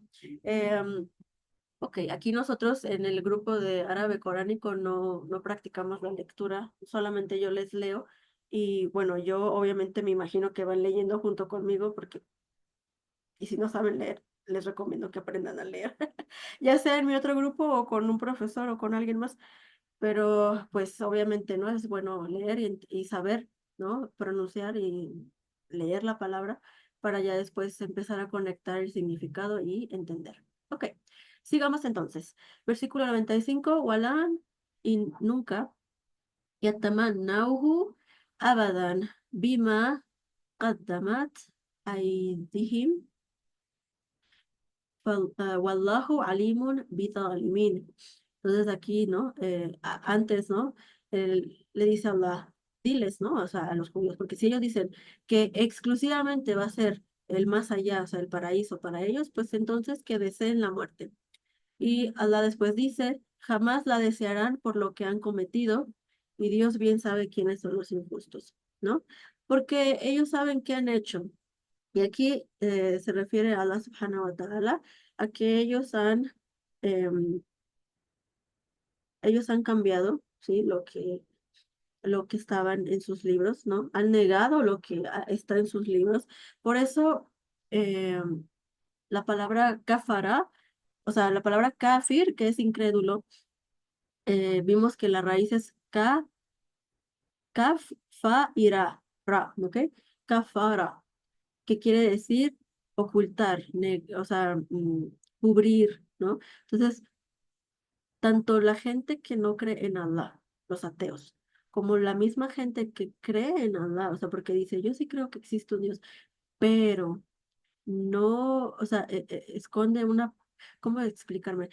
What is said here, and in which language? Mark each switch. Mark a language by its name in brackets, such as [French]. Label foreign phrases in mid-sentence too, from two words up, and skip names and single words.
[Spanish] Ok, aquí nosotros en el grupo de árabe coránico no practicamos la lectura, solamente yo les leo y bueno, yo obviamente me imagino que van leyendo junto conmigo porque y si no saben leer, les recomiendo que aprendan a leer, ya sea en mi otro grupo o con un profesor o con alguien más, pero pues obviamente no es bueno leer y saber, ¿no? Pronunciar y leer la palabra para ya después empezar a conectar el significado y entender. Ok, sigamos entonces. Versículo 95, Walan y nunca, [Arabic] يتمنوه أبدا بما قدمت أيديهم والله عليم بالظالمين. [Spanish] Entonces aquí, ¿no? Antes, ¿no? Le dice a Allah, diles, ¿no? O sea, a los judíos, porque si ellos dicen que exclusivamente va a ser el más allá, o sea, el paraíso para ellos, pues entonces que deseen la muerte. Y Allah después dice, jamás la desearán por lo que han cometido, y Dios bien sabe quiénes son los injustos, ¿no? Porque ellos saben qué han hecho. Y aquí se refiere a Allah [Arabic] سبحانه وتعالى, [Spanish] a que em, ellos han cambiado, ¿sí? Lo que estaban en sus libros, ¿no? Han negado lo que está en sus libros. Por eso la palabra kafara, o sea, la palabra kafir, que es incrédulo, vimos que la raíz es kaf, fa y ra, ¿ok? Kafara, que quiere decir ocultar, o sea, cubrir, ¿no? Entonces, tanto la gente que no cree en Allah, los ateos, como la misma gente que cree en Allah, o sea, porque dice, yo sí creo que existe un Dios, pero no, o sea, esconde una, ¿cómo explicarme?